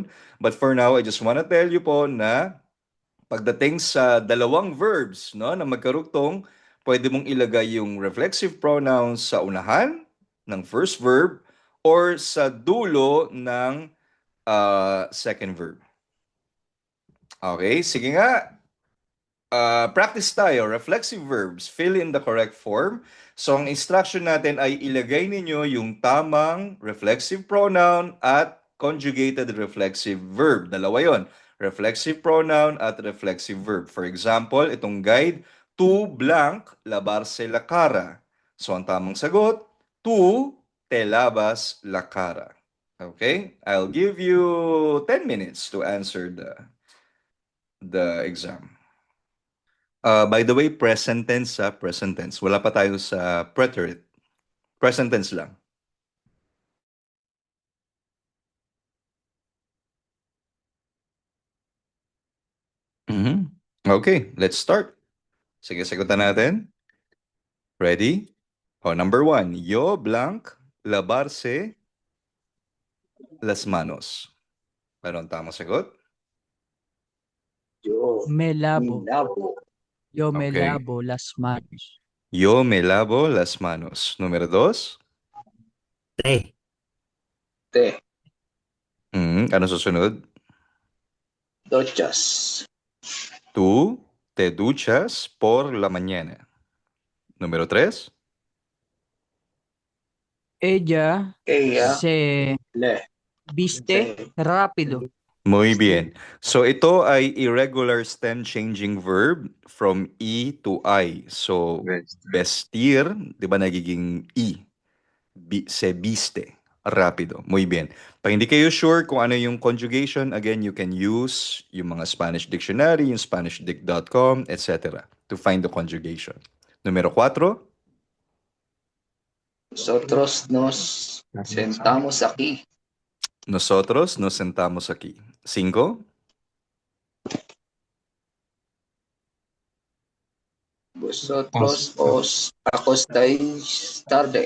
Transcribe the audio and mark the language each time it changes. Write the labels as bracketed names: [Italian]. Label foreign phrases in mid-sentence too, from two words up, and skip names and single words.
[English] But for now, I just want to tell you [Filipino] po na pagdating sa dalawang verbs, no, na magkarugtong, pwede mong ilagay yung [English] reflexive pronouns [Filipino] sa unahan ng [English] first verb or [Filipino] sa dulo ng [English] second verb. [Filipino] Okay, sige nga. Practice tayo. [English] Reflexive verbs. Fill in the correct form. So, [Filipino] ang instruction natin ay ilagay ninyo yung tamang [English] reflexive pronoun [Filipino] at [English] conjugated reflexive verb. [Filipino] Dalawa yon. [English] Reflexive pronoun [Filipino] at [English] reflexive verb. For example, [Filipino] itong guide, [Spanish] tu blank lavarse la cara. [Filipino] So, ang tamang sagot, [Spanish] tu te lavas la cara. [English] Okay? I'll give you 10 minutes to answer the exam. By the way, present tense present tense. [Filipino] Wala pa tayo sa preterite. [English] Present tense lang. Okay, let's start. [Filipino] Sige, sagutan natin. Ready? [English] Number 1. [Spanish] Yo blank lavarse las manos. [Filipino] Ano ang tamang sagot? [Spanish] Me lavo. Yo me [English] Okay. [Spanish] lavo las manos. Yo me lavo las manos. Número 2. Te. [Filipino] Ano susunod? [Spanish] Duchas. Tú te duchas por la mañana. Número 3. Ella Ella se le. viste rápido. Muy bien. [English] So [Filipino] ito ay [English] irregular stem changing verb from E to I. [Spanish] So vestir, [Filipino] 'di ba nagiging E. [Spanish] Se viste. Rápido. Muy bien. [Filipino] Pag hindi kayo sure kung ano yung conjugation, [English] again, you can use [Filipino] yung mga [English] Spanish dictionary, [Filipino] yung SpanishDict.com, etc. [English] to find the conjugation. [Spanish] Numero 4. Nosotros nos sentamos aquí. Nosotros nos sentamos aquí. 5. Vosotros os acostáis tarde.